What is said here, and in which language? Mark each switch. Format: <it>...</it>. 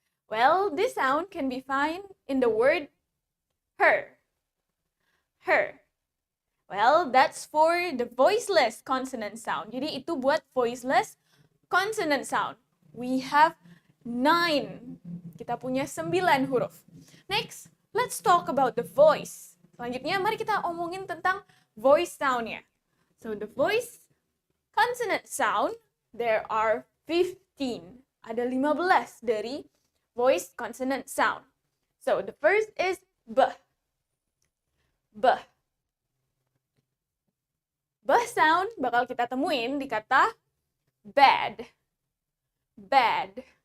<en>Well, this sound can be found in the word her. Her. Well, that's for the voiceless consonant sound.</en> <id>Jadi itu buat voiceless consonant sound.</id> <en>We have 9.</en> <id>Kita punya 9 huruf.</id> <en>Next, let's talk about the voice.</en> <id>Selanjutnya, mari kita omongin tentang voice sound-nya.</id> <en>So, the voice consonant sound, there are 15.</en> <id>Ada 15 dari voice consonant sound.</id> <en>So, the first is b. B.</en> <id>B sound bakal kita temuin di kata bad. Bad.</id>